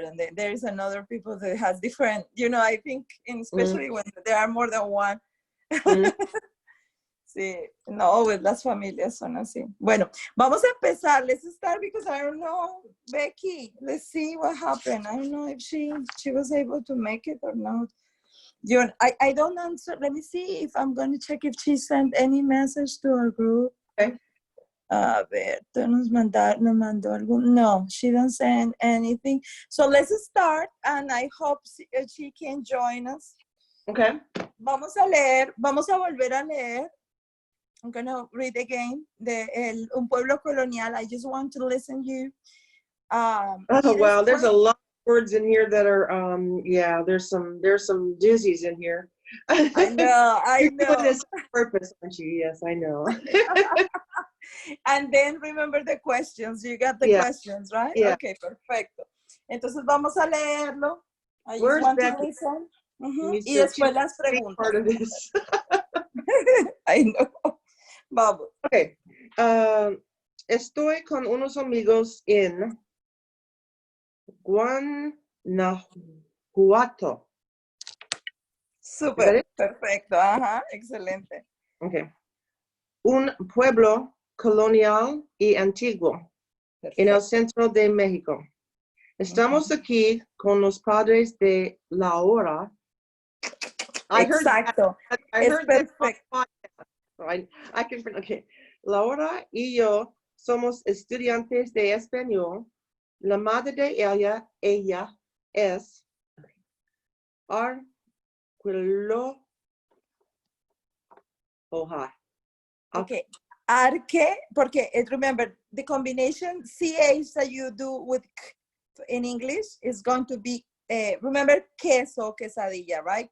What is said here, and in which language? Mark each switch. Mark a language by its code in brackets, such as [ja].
[en] And there is another people that has different, you know, I think, especially when there are more than one. [es] Sí, no, pues las familias son así. Bueno, vamos a empezar. [en] Let's start because I don't know, Becky. Let's see what happened. I don't know if she was able to make it or not. I don't answer. Let me see if I'm going to check if she sent any message to our group. Okay. [es] A ver, nos mandó algún. [en] No, she didn't send anything. So let's start, and I hope she can join us. Okay. [es] Vamos a volver a leer. [en] I'm going to read again Un Pueblo Colonial. I just want to listen to you. Oh, wow. There's a lot of words in here that are, yeah, there's some doozies in here. I know. You're doing this on purpose, aren't you? Yes, I know. And then remember the questions. You got the questions, right? Yeah. Okay, perfecto. [es] Entonces vamos a leerlo. [en] I Where's just want Becky? to listen. [es] Y después las preguntas. [en] Part of this. I know. Vamos. Okay. [es] Estoy con unos amigos en Guanajuato. Súper, perfecto. Ajá, excelente. [en] Okay. [es] Un pueblo colonial y antiguo en el centro de México. Estamos aquí con los padres de Laura. Exacto. [en] I heard perfecto. I can, okay. [es] Laura y yo somos estudiantes de español. La madre de ella es Arquilo. [en] Okay. Arque, porque remember, the combination CH that you do with in English is going to be, remember, queso, quesadilla, right?